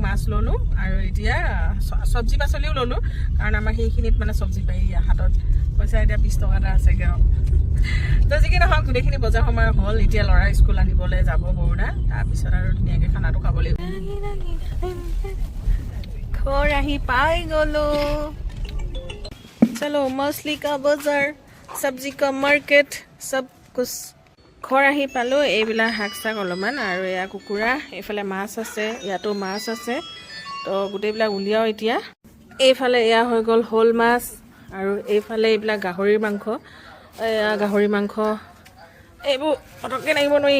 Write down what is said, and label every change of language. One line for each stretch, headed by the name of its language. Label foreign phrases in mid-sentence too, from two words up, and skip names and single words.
Assamese: মাছ ল'লোঁ আৰু এতিয়া চব্জি পাচলিও ল'লোঁ কাৰণ আমাৰ সেইখিনিত মানে চব্জি পাই হাতত পইচা এতিয়া 20 টকা এটা আছেগৈ আৰু তো যি কি নহওক গোটেইখিনি বজাৰ সময় হ'ল এতিয়া ল'ৰা স্কুল আনিবলৈ যাব বৰুণা তাৰপিছত আৰু ধুনীয়াকৈ খানাটো খাব লাগিব ঘৰ আহি পাই গ'লো
Hindi: चलो मछली का बाजार सब्जी का मार्केट सब कुछ
Assamese: ঘৰ আহি পালোঁ। এইবিলাক শাক চাক অলপমান আৰু এয়া কুকুৰা, এইফালে মাছ আছে, ইয়াতো মাছ আছে। তো গোটেইবিলাক উলিয়াও এতিয়া। এইফালে এয়া হৈ গ'ল শ'ল মাছ আৰু এইফালে এইবিলাক গাহৰিৰ মাংস। এয়া গাহৰি মাংস, এইবোৰ পটককৈ লাগিব নোৱাৰি।